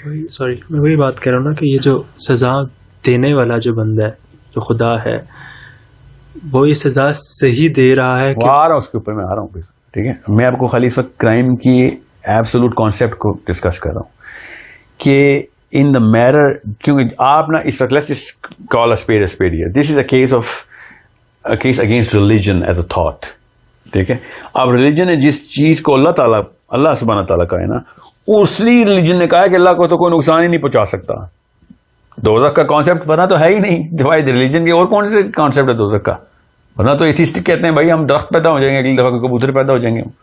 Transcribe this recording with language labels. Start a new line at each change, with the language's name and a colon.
Urdu: Sorry میں وہی بات کہہ رہا ہوں نا کہ یہ جو سزا دینے والا جو بندہ ہے, جو خدا ہے, وہ یہ سزا صحیح دے رہا ہے کہ آ رہا ہوں اس کے اوپر, میں آ رہا ہوں. ٹھیک ہے, میں آپ کو خالی اس وقت کرائم کی ایبسولوٹ کانسیپٹ کو ڈسکس کر رہا ہوں کہ ان دا میرر, کیونکہ آپ نا اس وقت
English: Let's just call a spade a spade here. This is a case against religion as a thought.
Urdu: ٹھیک ہے, اب ریلیجن نے جس چیز کو اللہ سبحانہ تعالیٰ کا ہے نا, اسی ریلیجن نے کہا ہے کہ اللہ کو تو کوئی نقصان ہی نہیں پہنچا سکتا. دوزخ کا کانسیپٹ بنا تو ہے ہی نہیں, ڈیوائڈ ریلیجن کے اور کون سے کانسیپٹ ہے دوزخ کا؟ ورنہ تو ایتھیسٹک کہتے ہیں بھائی ہم درخت پیدا ہو جائیں گے, اگلی دفعہ کبوتر پیدا ہو جائیں گے.